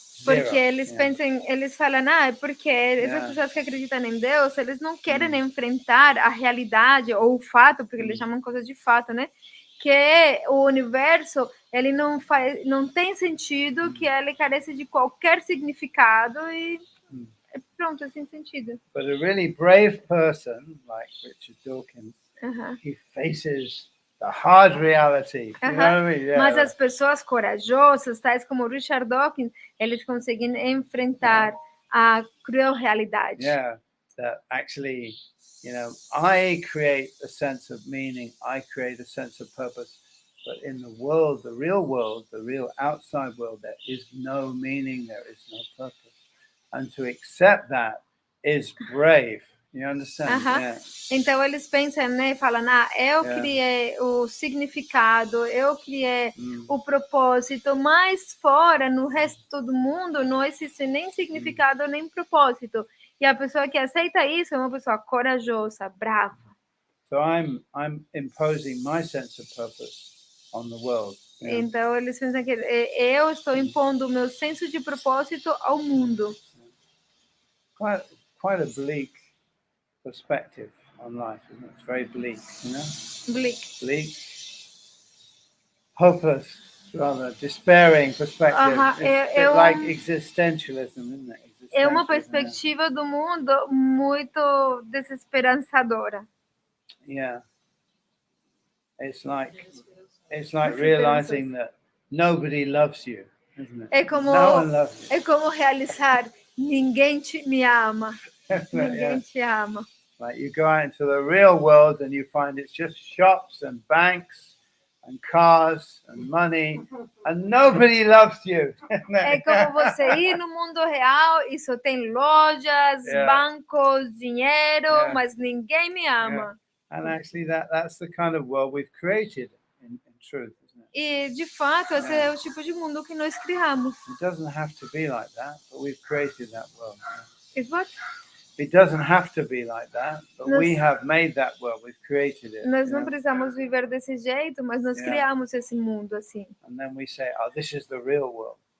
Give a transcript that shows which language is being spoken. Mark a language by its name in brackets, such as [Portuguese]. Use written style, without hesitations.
[Portuguese] Porque eles pensam, eles falam, é porque essas pessoas que acreditam em Deus, eles não querem enfrentar a realidade ou o fato, porque eles chamam coisa de fato, né? Que o universo, ele não tem sentido, que ele carece de qualquer significado e pronto, é sem sentido. [English] But a really brave person, like Richard Dawkins, he faces the hard reality. You know what I mean? [Portuguese] Mas as pessoas corajosas, tais como Richard Dawkins, eles conseguem enfrentar a cruel realidade. [English] Yeah, that actually, I create a sense of meaning, I create a sense of purpose, but in the world, the real outside world, there is no meaning, there is no purpose. And to accept that is brave. You understand? [Portuguese] Então eles pensam, né, falam, eu criei o significado, eu criei o propósito, mas fora, no resto do mundo, não existe nem significado, nem propósito. E a pessoa que aceita isso é uma pessoa corajosa, brava. [English] So I'm imposing my sense of purpose on the world. [Portuguese] Então eles pensam que eu estou impondo o meu senso de propósito ao mundo. [English] Quite a bleak perspective on life, isn't it? It's very bleak, Bleak. Hopeless, rather, despairing perspective. It's a bit like existentialism, isn't it? [Portuguese] É uma perspectiva do mundo muito desesperançadora. [English] Yeah. It's like realizing that nobody loves you, isn't it? No one loves you. [Portuguese] É como realizar ninguém me ama. Ninguém te ama. [English] Like you go out into the real world and you find it's just shops and banks and cars and money and nobody loves you. [Portuguese] É como você ir no mundo real e só tem lojas, bancos, dinheiro, mas ninguém me ama. [English] And actually that's the kind of world we've created in truth, isn't it? [Portuguese] E de fato esse é o tipo de mundo que nós criamos. [English] It doesn't have to be like that, but we've created that world. It's what? It doesn't have to be like that, but we have made that world. We've created it. [Portuguese] Nós não precisamos viver desse jeito, mas nós criamos esse mundo assim. [English] And then we say, "Oh, this is the real world."